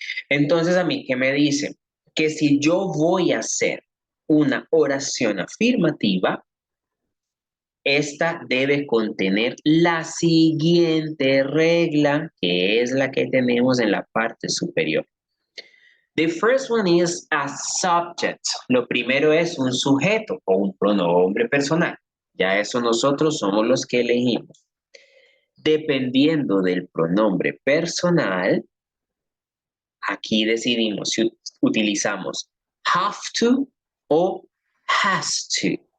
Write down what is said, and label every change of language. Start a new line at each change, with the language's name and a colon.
Spanish: Entonces, a mí, ¿qué me dice? Que si yo voy a hacer una oración afirmativa, esta debe contener la siguiente regla, que es la que tenemos en la parte superior.
English: The first one is a subject.
Spanish: Lo primero es un sujeto o un pronombre personal. Ya eso nosotros somos los que elegimos. Dependiendo del pronombre personal, aquí decidimos si utilizamos have to o has to.